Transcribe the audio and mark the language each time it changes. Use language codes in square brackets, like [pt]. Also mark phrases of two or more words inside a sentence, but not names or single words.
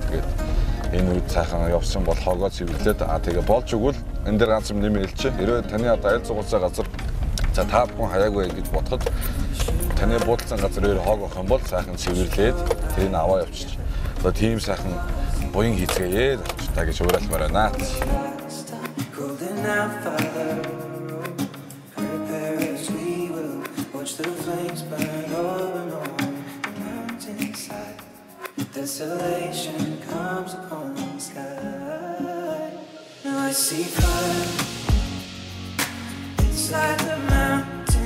[mn] Тэгээд энэ үед сайхан явсан бол хоогоо цэвэрлээд тэгээ болж өгвөл энэ дээр ганц юм нэмэлч. Хэрвээ таны одоо аль зугаалцаа газар за та бүхэн хаяагүй гэж бодоход таны буудалсан газар өөр хоог авах юм бол сайхан цэвэрлээд тэрийг аваа явчих. Одоо тийм сайхан буян хийцгээе та гэж уриалмаар байна. [en] Desolation comes upon the sky. Now I see fire. It's like a mountain.